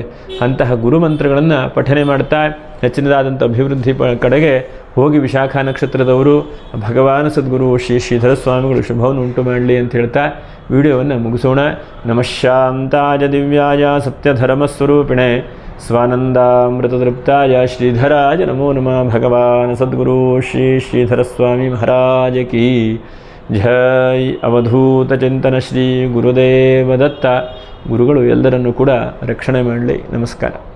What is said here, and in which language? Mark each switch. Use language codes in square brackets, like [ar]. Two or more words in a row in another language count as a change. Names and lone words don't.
[kn] ಅಂತಹ ಗುರುಮಂತ್ರಗಳನ್ನು ಪಠನೆ ಮಾಡ್ತಾ ಹೆಚ್ಚಿನದಾದಂಥ ಅಭಿವೃದ್ಧಿ ಕಡೆಗೆ ಹೋಗಿ. ವಿಶಾಖ ನಕ್ಷತ್ರದವರು ಭಗವಾನ್ ಸದ್ಗುರು ಶ್ರೀ ಶ್ರೀಧರ ಸ್ವಾಮಿಗಳು ಶುಭವನ್ನು ಉಂಟು ಮಾಡಲಿ ಅಂತ ಹೇಳ್ತಾ ವಿಡಿಯೋವನ್ನು ಮುಗಿಸೋಣ. [sa] ನಮಃ ಶಾಂತಾಯ ದಿವ್ಯಾಯ ಸತ್ಯಧರ್ಮಸ್ವರೂಪಿಣೆ स्वानंदामृततृप्ताय श्रीधराय नमो नमः. [hi] भगवान सद्गुरु श्री श्रीधर स्वामी महाराज की जय. [sa] अवधूत चिंतन श्री गुरुदेव दत्त. [kn] ಗುರುಗಳು ಎಲ್ಲರನ್ನೂ ಕೂಡ ರಕ್ಷಣೆ ಮಾಡಲಿ. ನಮಸ್ಕಾರ.